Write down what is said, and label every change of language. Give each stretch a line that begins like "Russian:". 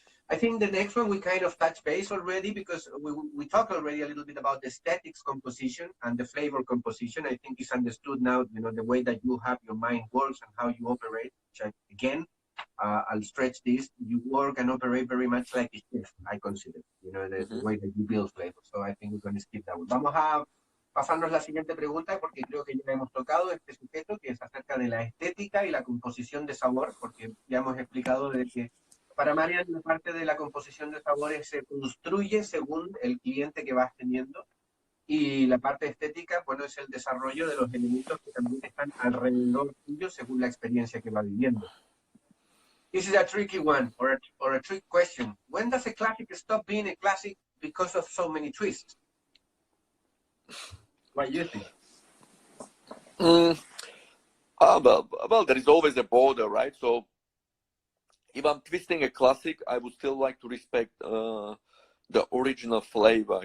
English: I think the next one we kind of touched base already, because we talked already a little bit about the aesthetics composition and the flavor composition. I think it's understood now, the way that you have your mind works and how you operate, which again, I'll stretch this. You work and operate very much like a chef, I consider, the way that you build flavor. So I think we're going to skip that one.
Spanish: Vamos a pasarnos la siguiente pregunta, porque creo que ya hemos tocado este sujeto, que es acerca de la estética y la composición de sabor, porque ya hemos explicado de que para Marian, la parte de la composición de sabores se construye según el cliente que vas teniendo, y la parte estética, bueno, es el desarrollo de los elementos que también están alrededor tuyo según la experiencia que va viviendo.
English: This is a tricky one, or a trick question. When does a classic stop being a classic because of so many twists? What do you think? Well, there is always a border, right? So if I'm twisting a classic, I would still like to respect the original flavor.